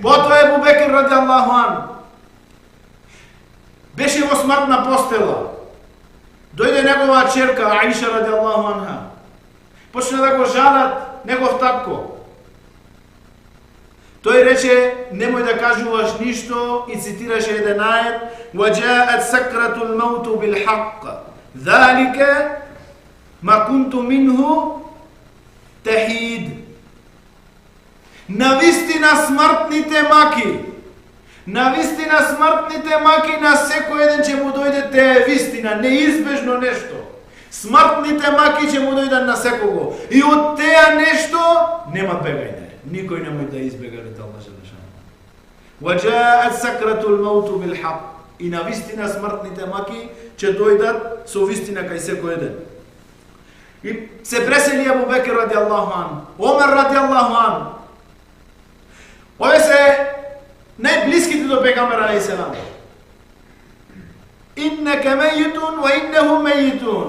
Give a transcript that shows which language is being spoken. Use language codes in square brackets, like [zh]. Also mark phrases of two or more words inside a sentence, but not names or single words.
[mk] Потоа Ебу Бекир [ar] رضي الله عنه [mk] беше во смртна постела. Дојде негова черка Аиша [ar] رضي الله عنها. [mk] Почна да го жалат негов татко. Тој рече, немој да кажуваш ништо и цитираше еден ајет: [ar] وَجَاءَتْ سَكْرَةُ الْمَوْتُ بِالْحَقِّ ذَلِكَ مَا كُنْتُ مِنْهُ تَحِيدٌ. [mk] Навистина смртните маки, навистина смртните маки на секој еден ќе му дојде, те е вистина, неизбежно нешто. Смртните маки ќе му дојдат на секого. И од теа нешто нема бегање. Никој немој да избега ред Аллах [ar] جل شأنه. وَجَاءَتْ سَكْرَةُ الْمَوْتُ بِالْحَقِّ. [mk] И на вистина смртните маки ќе дојдат со вистина кај секој еден. И се пресели Ебу Бекир [ar] رضي الله عنه, [mk] Омер [ar] رضي الله عنه. [mk] Ове се најблиските до пегамбер [ar] عليه السلام. إنك ميت وإنهم ميتون.